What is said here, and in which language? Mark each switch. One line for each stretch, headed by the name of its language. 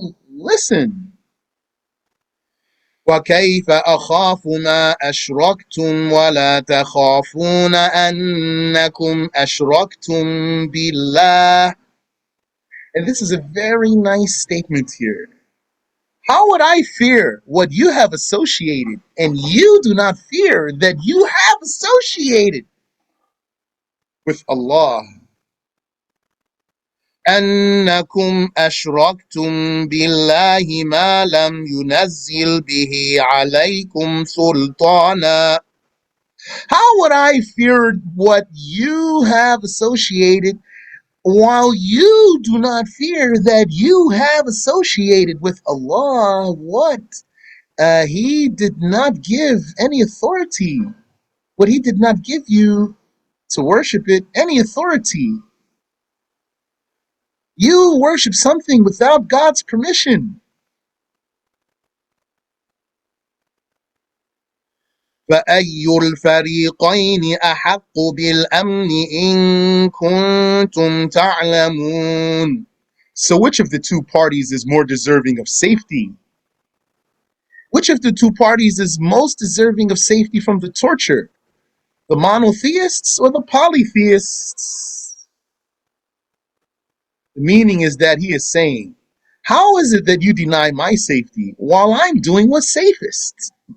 Arabic: Listen. وَكَيْفَ أَخَافُ مَا أَشْرَكْتُمْ وَلَا تَخَافُونَ أَنَّكُمْ أَشْرَكْتُمْ بِاللَّهِ.
English: And this is a very nice statement here. How would I fear what you have associated, and you do not fear that you have associated with Allah?
Arabic: أنكم أشركتم بالله ما لم ينزل به عليكم سلطانا.
English: How would I fear what you have associated while you do not fear that you have associated with Allah what He did not give any authority, what He did not give you to worship it, any authority. You worship something without God's permission.
Arabic: فأي الفريقين أحق بالأمن إن كنتم تعلمون.
English: So which of the two parties is more deserving of safety? Which of the two parties is most deserving of safety from the torture? The monotheists or the polytheists? The meaning is that he is saying, how is it that you deny my safety while I'm doing what's safest?